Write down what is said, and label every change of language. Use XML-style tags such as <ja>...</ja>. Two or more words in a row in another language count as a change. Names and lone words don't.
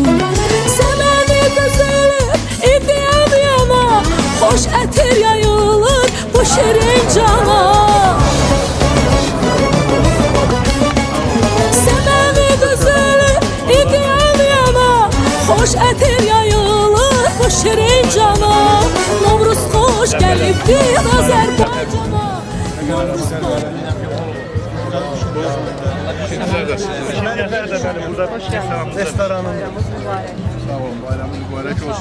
<az>Semeni düzülür, idiyem yana. Hoş etir yayılır bu şirin cana. Semeni düzülür, idiyem yana. Hoş etir yayılır bu şirin cana. Novruz hoş gelipdir Azerbaycan'a. Restoranın.</az> <tr>Sağ olun, bayramınız mübarek olsun.</tr>